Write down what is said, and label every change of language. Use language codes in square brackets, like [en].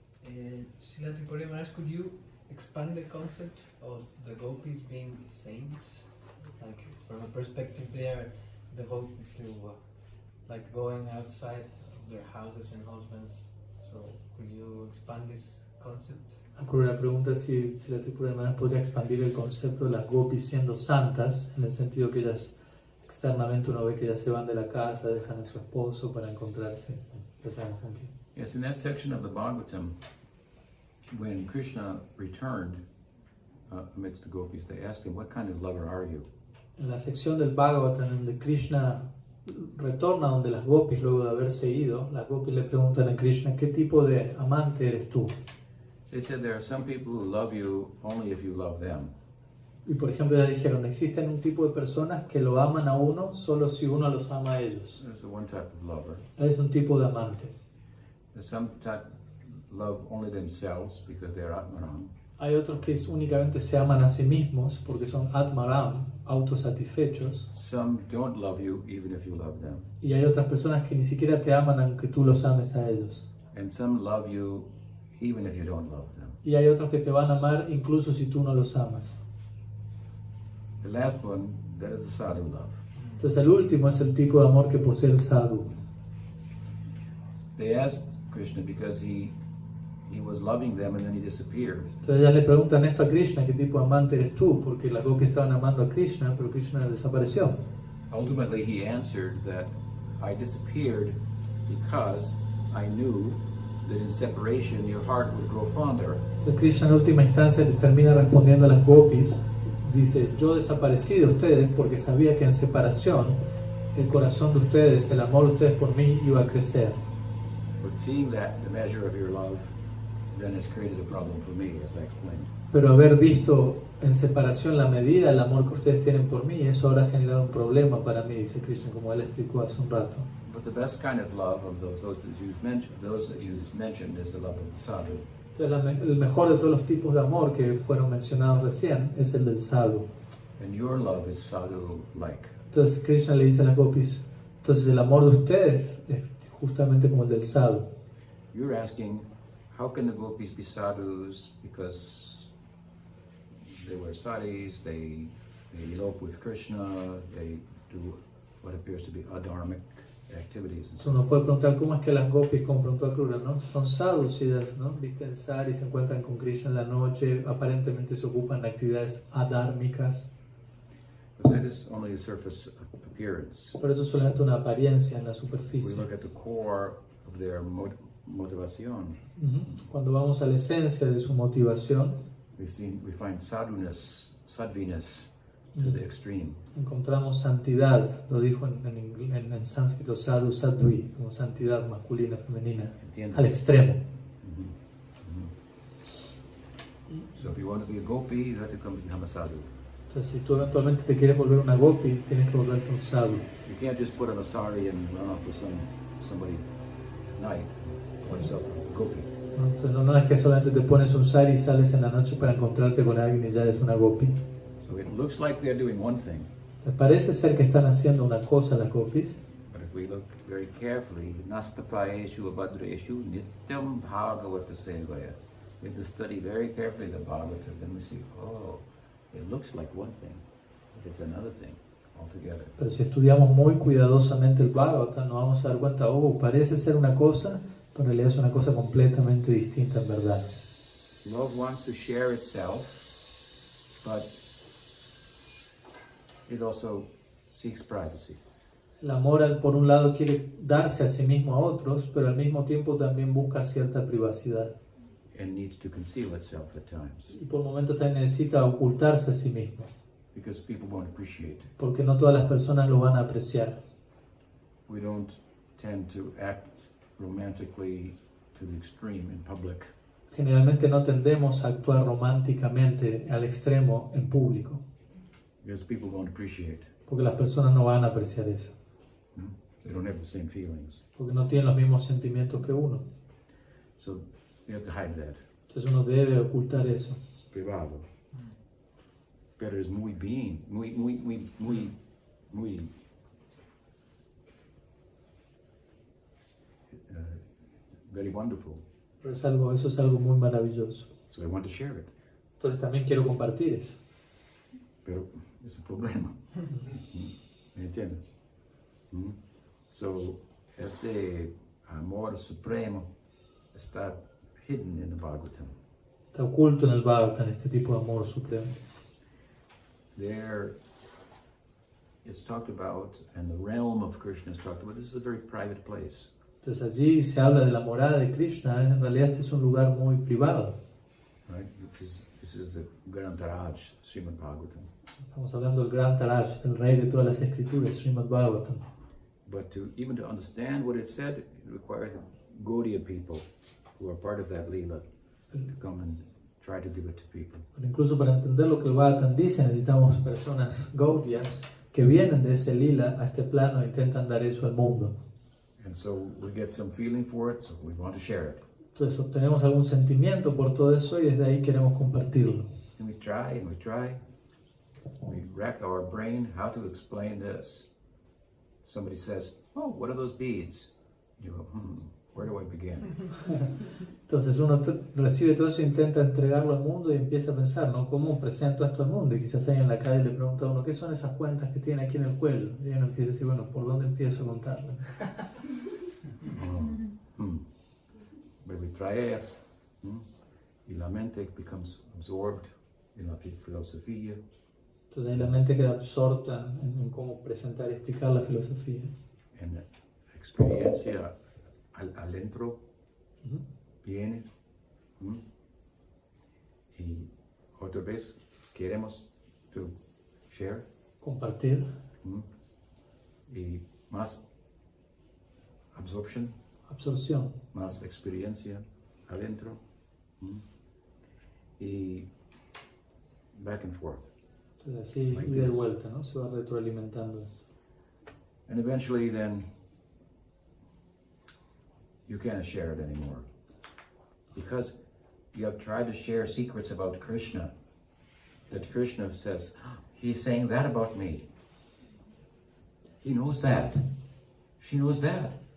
[en] Srila Tripurari Maharaj, could you expand the concept of the gopis being saints? Like, from a perspective, they are devoted to like going outside of their houses and husbands. So, could you expand this concept? [es] La pregunta es si la Tripurari Maharaj podría expandir el concepto de las gopis siendo santas, en el sentido que ellas externamente uno ve que ellas se van de la casa, dejan a su esposo para encontrarse. Ya sabemos con quién. [en] Yes, in that section of the Bhagavatam, when Krishna returned amidst the gopis, they asked him, "What kind of lover are you?" [es] En la sección del Bhagavatam donde Krishna retorna donde las gopis luego de haberse ido, las gopis le preguntan a Krishna, ¿qué tipo de amante eres tú? [en] They said there are some people who love you only if you love them. [es] Y por ejemplo ellas dijeron, existen un tipo de personas que lo aman a uno solo si uno los ama a ellos. [en] There's one type of lover. [es] Es un tipo de amante. [en] There's some type love only themselves because they're Atmaram. [es] Hay otros que únicamente se aman a sí mismos porque son Atmaram, autosatisfechos. [en] Some don't love you even if you love them. [es] Y hay otras personas que ni siquiera te aman aunque tú los ames a ellos. [en] And some love you even if you don't love them. [es] Y hay otros que te van a amar incluso si tú no los amas. [en] The last one, that is the sadhu love. [es] Entonces el último es el tipo de amor que posee el sadhu. [en] They asked Krishna because he was loving them and then he disappeared. [es] Entonces ellas le preguntan esto a Krishna, ¿qué tipo de amante eres tú? Porque las gopis estaban amando a Krishna, pero Krishna desapareció. [en] Ultimately he answered that I disappeared because I knew that in separation your heart would grow fonder. [es] Entonces Krishna en última instancia le termina respondiendo a las gopis, dice, yo desaparecí de ustedes porque sabía que en separación el corazón de ustedes, el amor de ustedes por mí iba a crecer. [en] But seeing that the measure of your love then has created a problem for me, as I explained. [es] Pero haber visto en separación la medida del amor que ustedes tienen por mí, eso ahora ha generado un problema para mí, dice Krishna, como él explicó hace un rato. [en] But the best kind of love of those that you mentioned is the love of the sadhu. [es] Entonces el mejor de todos los tipos de amor que fueron mencionados recién es el del sadhu. [en] And your love is sadhu-like. [es] Entonces Krishna le dice a las gopis, entonces el amor de ustedes es justamente como el del sadhu. [en] You're asking, how can the gopis be sadhus? Because they wear saris, they elope with Krishna, they do what appears to be adharmic activities. [es] Entonces uno puede preguntar cómo es que las gopis, como preguntó Akrura, ¿no? Son sadhus, ellas, ¿no? Visten sari, se encuentran con Krishna en la noche, aparentemente se ocupan de actividades adhármicas. [en] But that is only a surface appearance. [es] Pero eso es solamente una apariencia en la [en] We [es] superficie. [en] look at the core of their motivación. [es] Cuando vamos a la esencia de su motivación, [en] We find sadviness to the extreme. [es] encontramos santidad, lo dijo en sánscrito sadhu, sadvi, como santidad masculina, femenina, ¿Entiendes? al extremo. [en] So if you want to be a gopi, you have to become a sadhu. [es] Entonces, si tú eventualmente te quieres volver una gopi, tienes que volverte un sadhu. [en] You can't just put on a sari and run off with somebody at night, call yourself a gopi. [es] ¿No? Entonces, no es que solamente te pones un sari y sales en la noche para encontrarte con alguien y ya eres una gopi. [en] So it looks like they're doing one thing, [es] Te parece ser que están haciendo una cosa las gopis, [en] but if we look very carefully, [sa] nastapayeshu abhadreshu nityam bhagavata sevaya. [en] We have to study very carefully the Bhagavata, then we see, oh, it looks like one thing, but it's another thing altogether. [es] pero si estudiamos muy cuidadosamente el Bhagavata, nos vamos a dar cuenta, parece ser una cosa, pero en realidad es una cosa completamente distinta en verdad. [en] Love wants to share itself, but it also seeks privacy. [es] El amor, por un lado, quiere darse a sí mismo a otros, pero al mismo tiempo también busca cierta privacidad. [en] And needs to conceal itself at times, [es] Y por momentos también necesita ocultarse a sí mismo, [en] because people won't appreciate. [es] porque no todas las personas lo van a apreciar. [en] We don't tend to act romantically to the extreme in public, [es] Generalmente no tendemos a actuar románticamente al extremo en público, [en] because people won't appreciate. [es] porque las personas no van a apreciar eso, [en] They don't have the same feelings. [es] porque no tienen los mismos sentimientos que uno. [en] So you have to hide that. [es] Entonces uno debe ocultar eso. Privado. Pero es muy bien, muy [en] very wonderful. [es] Pero eso es algo muy maravilloso. [en] So I want to share it. [es] Entonces también quiero compartir eso. Pero es un problema. ¿Me entiendes? [en] So, [es] este amor supremo está [en] hidden in the [es] Bhagavatam. Está oculto en el Bhagavatam este tipo de amor supremo. [en] There, it's talked about, and the realm of Krishna is talked about. This is a very private place. [es] Entonces allí se habla de la morada de Krishna. En realidad este es un lugar muy privado. [en] Right? This is the Grantaraj, Srimad Bhagavatam. [es] Estamos hablando del Gran Taraj, del rey de todas las escrituras, Srimad Bhagavatam. [en] But even to understand what it said, it requires Gaudiya people who are part of that Leela to come and try to give it to people. [es] Pero incluso para entender lo que el Bhagavatam dice, necesitamos personas Gaudiyas que vienen de ese lila a este plano e intentan dar eso al mundo. [en] And so we get some feeling for it, so we want to share it. [es] Entonces obtenemos algún sentimiento por todo eso y desde ahí queremos compartirlo. [en] And we try and we try. We rack our brain how to explain this. Somebody says, oh, what are those beads? You go, where do I begin? [es] Entonces uno recibe todo eso e intenta entregarlo al mundo y empieza a pensar, ¿no? ¿Cómo presento esto al mundo? Y quizás alguien en la calle le pregunta a uno, ¿qué son esas cuentas que tiene aquí en el cuello? Y uno empieza a decir, bueno, ¿por dónde empiezo a contarlo? [en] But we try it. [es] Y la mente [en] becomes absorbed in [es] la filosofía. Entonces ahí la mente queda absorta en cómo presentar y explicar la filosofía. En la experiencia al dentro viene. Y otra vez queremos [en] to share. [es] Compartir. Y más absorption. Absorción. Más experiencia adentro. [en] Y back and forth. [es] Entonces así, [en] Like [es] ida y [en] this. [es] vuelta, ¿no? Se va retroalimentando. [en] And eventually then you can't share it anymore. Because you have tried to share secrets about Krishna. That Krishna says, he's saying that about me. He knows that. She knows that.